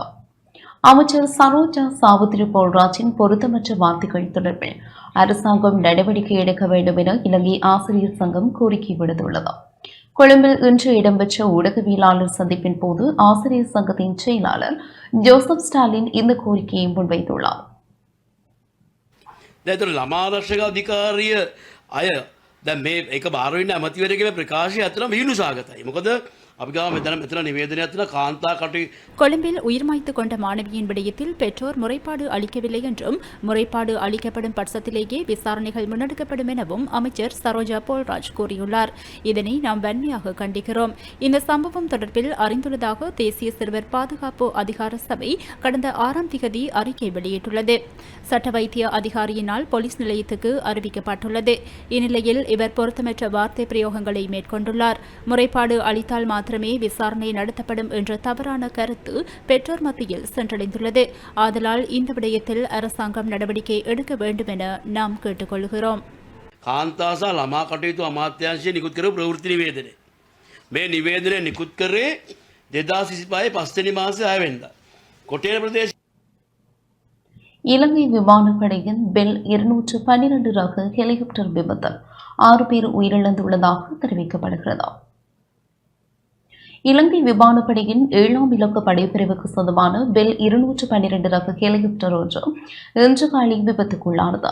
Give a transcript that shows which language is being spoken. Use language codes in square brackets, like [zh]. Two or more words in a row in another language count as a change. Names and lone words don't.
[ta] அமைச்சர் சரோஜா சாவித்திரி போல்ராஜின் பொருத்தமற்ற வார்த்தைகள் தொடர்பில் அரசாங்கம் நடவடிக்கை எடுக்க வேண்டும் என இலங்கை ஆசிரியர் சங்கம் கோரிக்கை விடுத்துள்ளது. கொழும்பில் இன்று இடம்பெற்ற ஊடகவியலாளர் சந்திப்பின் போது ஆசிரியர் சங்கத்தின் செயலாளர் ஜோசப் ஸ்டாலின் இந்த கோரிக்கையை முன்வைத்துள்ளார். [si] ළමාදර්ශක අධිකාරිය අය දැන් මේ එක බාර වෙන්න ඇමතිවරයෙකුගේ ප්‍රකාශය ඇත්තටම විහිළු සහගතයි. මොකද අපි ගාව මෙතන නිවේදනයක් තියෙන කාන්තා කටයුතු. [ta] கொழும்பில் உயிர் மாய்த்து கொண்ட மாணவியின் விடயத்தில் பெற்றோர் முறைப்பாடு அளிக்கவில்லை என்றும் முறைப்பாடு அளிக்கப்படும் பட்சத்திலேயே விசாரணைகள் முன்னெடுக்கப்படும் எனவும் அமைச்சர் சரோஜா போல்ராஜ் கூறியுள்ளார். இதனை நாம் வன்மையாக கண்டிக்கிறோம். இந்த சம்பவம் தொடர்பில் அறிந்துள்ளதாக தேசிய சிறுவர் பாதுகாப்பு அதிகார சபை கடந்த 6ஆம் திகதி அறிக்கை வெளியிட்டுள்ளது. சட்ட வைத்திய அதிகாரியினால் போலீஸ் நிலையத்துக்கு அறிவிக்கப்பட்டுள்ளது. இந்நிலையில் இவர் பொருத்தமற்ற வார்த்தை பிரயோகங்களை மேற்கொண்டுள்ளார். முறைப்பாடு அளித்தால் மாத்திரமே விசாரணை நடத்தப்படும் என்ற தவறான கருத்து பெற்றோர் மத்தியில் சென்றடைந்துள்ளது. ஆதலால் இந்த விடயத்தில் அரசாங்கம் நடவடிக்கை எடுக்க வேண்டும் என நாம் கேட்டுக்கொள்கிறோம். [si] කාන්තාස ළමා කටයුතු අමාත්‍යාංශය නිකුත් කරපු ප්‍රවෘත්ති නිවේදනය. මේ නිවේදනය නිකුත් කරේ 2025 5 මාසේ 6 වෙනිදා. කොටේර ප්‍රදේශ [ta] இலங்கை விமானப்படையின் பெல் 212 ரக ஹெலிகாப்டர் விபத்தில் 6 பேர் உயிரிழந்துள்ளதாக தெரிவிக்கப்படுகிறது. இலங்கை விமானப்படையின் 7ஆம் இலக்க படைப்பிரிவுக்கு சொந்தமான பெல் 212 ரக ஹெலிகாப்டர் ஒன்று இன்று காலை விபத்துக்குள்ளானது.